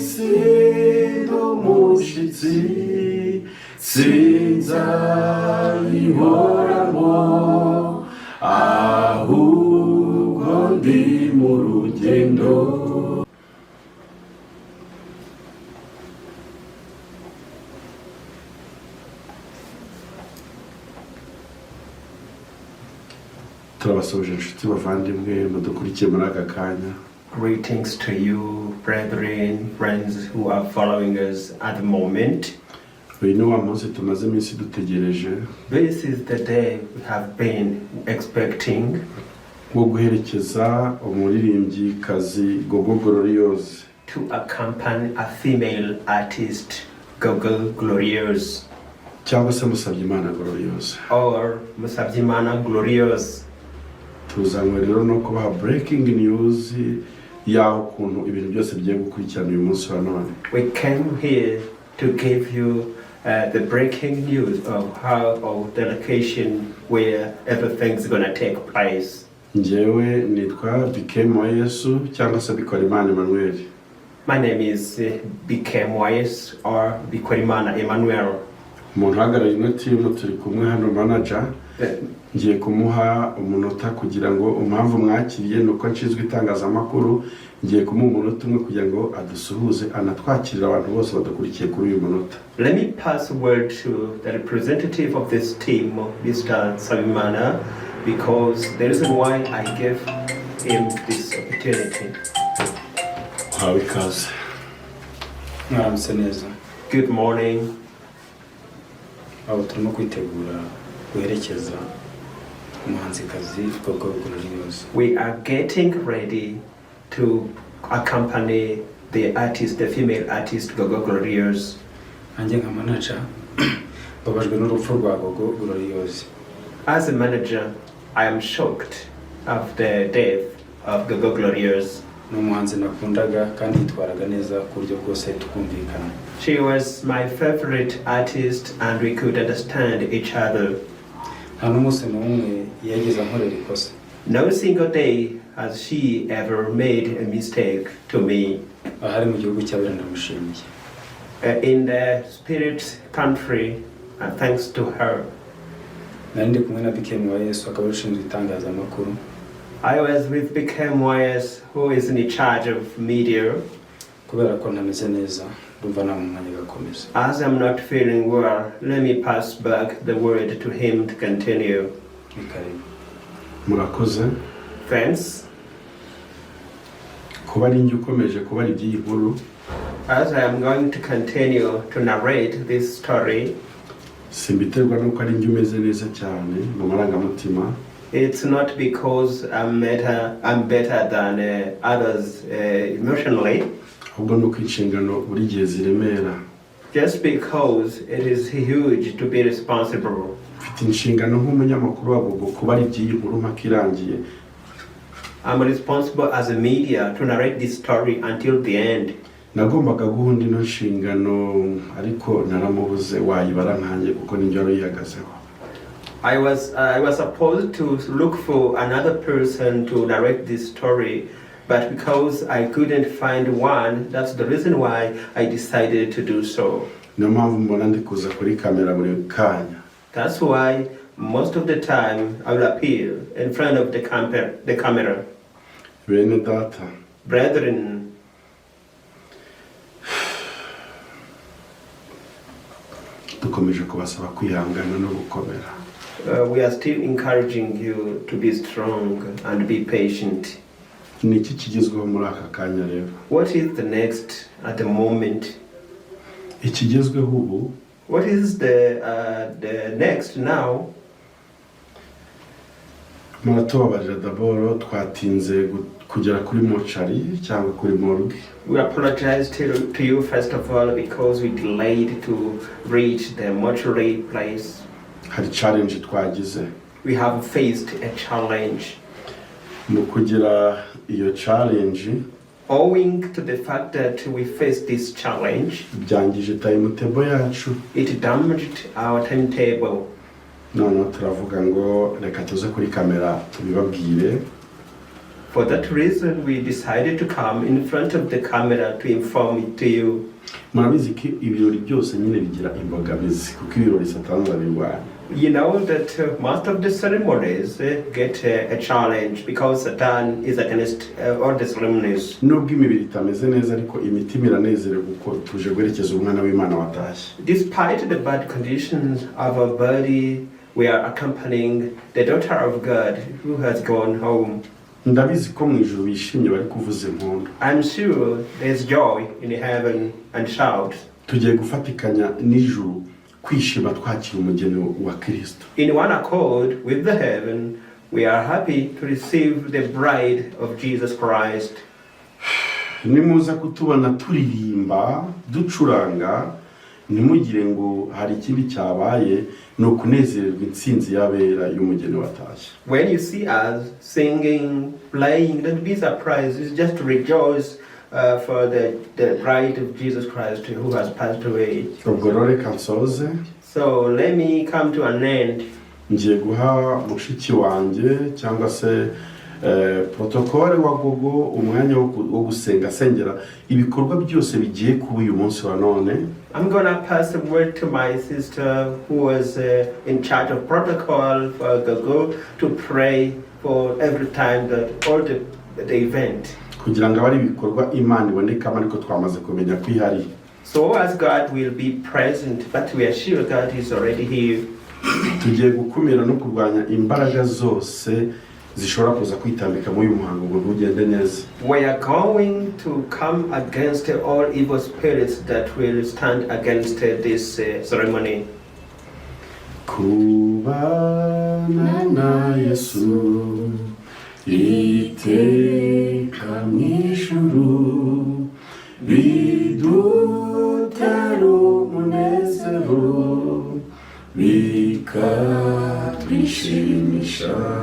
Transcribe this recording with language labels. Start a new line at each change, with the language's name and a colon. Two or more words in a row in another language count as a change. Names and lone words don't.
Kinyarwanda: sinda umushitsi sinzayihoramo ahubwo ndi mu rugendo. Turabasuje inshuti bavandimwe mudukurikiye muri aka kanya.
English: Greetings to you, brethren, friends who are following us at the moment.
Kinyarwanda: Uyu ni wa munsi tumaze iminsi dutegereje.
English: This is the day we have been expecting.
Kinyarwanda: Wo guherekeza umuririmbyikazi Gogo Glorious.
English: To accompany a female artist, Gogo Glorious.
Kinyarwanda: Cyangwa se Musabyimana Glorious.
English: Or Musabyimana Glorious.
Kinyarwanda: Tuzanywe rero no kubaha
English: breaking news
Kinyarwanda: yaho kuntu ibintu byose bigiye gukurikirana uyu munsi wa none.
English: We came here to give you the breaking news of how the location where everything's gonna take place.
Kinyarwanda: Njyewe nitwa byera cyangwa se Emmanuel.
English: My name is byera or Emmanuel.
Kinyarwanda: Umuntu uhagarariye ino team turi kumwe hano manager. Ngiye kumuha umunota kugira ngo impamvu mwakiriye nuko nshizwe itangazamakuru, ngiye kumuha umunota umwe kugira ngo adusuhuze anatwakirira abantu bose badukurikiye kuri uyu munota.
English: Let me pass a word to the representative of this team, Mr. Sabimana, because the reason why I gave him this opportunity. How because Good morning.
Kinyarwanda: Aho turimo kwitegura guherekeza umuhanzikazi Gogo Glorious.
English: We are getting ready to accompany the artist, the female artist Gogo Glorious.
Kinyarwanda: Anje nka manager babajwe n'urupfu rwa Gogo Glorious.
English: As a manager, I am shocked of the death of Gogo Glorious.
Kinyarwanda: N'umuhanzi nakundaga kandi yitwaraga neza ku buryo bwose tukumvikana.
English: She was my favorite artist and we could understand each other.
Kinyarwanda: Nta n'umunsi n'umwe yageze ankorera ikosa.
English: No single day has she ever made a mistake to me.
Kinyarwanda: Ahari mu gihugu cy'abera ndamushimiye.
English: In the spirit country, thanks to her.
Kinyarwanda: Nari ndi kumwe na byera akaba ushinzwe itangazamakuru.
English: I was with byera, who is in charge of media.
Kinyarwanda: Kubera ko ntameze neza ndumva nta mwanya gakomeza.
English: As I'm not feeling well, let me pass back the word to him to continue.
Kinyarwanda: Murakoze.
English: Thanks.
Kinyarwanda: Kuba ninjye ukomeje kuba ari by'iyi nkuru.
English: As I am going to continue to narrate this story,
Kinyarwanda: simbiterwa nuko ari njye umeze neza cyane mu marangamutima.
English: It's not because I'm better than others emotionally.
Kinyarwanda: Ahubwo nuko inshingano buri gihe ziremera.
English: Just because it is huge to be responsible.
Kinyarwanda: Mfite inshingano nk'umunyamakuru wa Gogo kuba ari by'iyi nkuru mpaka irangiye.
English: I'm responsible as a media to narrate this story until the end.
Kinyarwanda: Nagombaga guhunda ino nshingano ariko naramubuze wayibara nkanjye kuko ninjye wari yihagazeho.
English: I was supposed to look for another person to narrate this story, but because I couldn't find one, that's the reason why I decided to do so.
Kinyarwanda: Niyo mpamvu mbona ndi kuza kuri kamera buri kanya.
English: That's why most of the time I will appear in front of the camera.
Kinyarwanda: Bene data.
English: Brethren,
Kinyarwanda: dukomeje kubasaba kwihangana no gukomera.
English: We are still encouraging you to be strong and be patient.
Kinyarwanda: Niki kigezweho muri aka kanya rero?
English: What is the next at the moment?
Kinyarwanda: Ikigezweho ubu?
English: What is the next now?
Kinyarwanda: Muratubabarira d'abord twatinze kugera kuri mochari cyangwa kuri morgue.
English: We apologize to you first of all because we delayed to reach the mortuary place.
Kinyarwanda: Hari challenge twagize.
English: We have faced a challenge.
Kinyarwanda: Mu kugira iyo challenge,
English: owing to the fact that we faced this challenge,
Kinyarwanda: byangije timetable yacu.
English: It damaged our timetable.
Kinyarwanda: No, turavuga ngo reka tuze kuri kamera tubibabwire.
English: For that reason, we decided to come in front of the camera to inform it to you.
Kinyarwanda: murabizi ko ibirori byose nyine bigira imbogamizi kuko ibirori satani arabirwanya.
English: You know that most of the ceremonies get a challenge because Satan is against all the ceremonies.
Kinyarwanda: Nubwo imibiri itameze neza ariko imitima iranezerewe kuko tuje guherekeza umwana w'Imana watashye.
English: Despite the bad conditions of our body, we are accompanying the daughter of God who has gone home.
Kinyarwanda: Ndabizi ko mu ijuru bishimye bari kuvuza impundu.
English: I'm sure there's joy in heaven and shout.
Kinyarwanda: Tugiye gufatikanya n'ijuru kwishima twakira umugeni wa Kristo.
English: In one accord with the heaven, we are happy to receive the bride of Jesus Christ.
Kinyarwanda: Nimuza kutubona turirimba ducuranga nimugire ngo hari ikindi cyabaye no kunezererwa intsinzi y'abera y'umugeni watashye.
English: When you see us singing, playing, don't be surprised. It's just to rejoice for the bride of Jesus Christ who has passed away.
Kinyarwanda: Ubwo rero reka nsoze.
English: So let me come to an end.
Kinyarwanda: Ngiye guha mushiki wanjye cyangwa se protokole wa Gogo umwanya wo gusenga asengera ibikorwa byose bigiye kuba uyu munsi wa none.
English: I'm gonna pass the word to my sister who was in charge of protocol for Gogo to pray for every time that all the event.
Kinyarwanda: Kugira ngo abari ibikorwa Imana ibonekamo ariko twamaze kumenya ko ihari.
English: So as God will be present, but we are sure God is already here.
Kinyarwanda: Tugiye gukumira no kurwanya imbaraga zose zishobora kuza kwitambika muri uyu muhango ngo ugende neza.
English: We are going to come against all evil spirits that will stand against this ceremony.
Kinyarwanda: Kubana na Yesu iteka mw'ijuru bidutera umunezero bikatwishimisha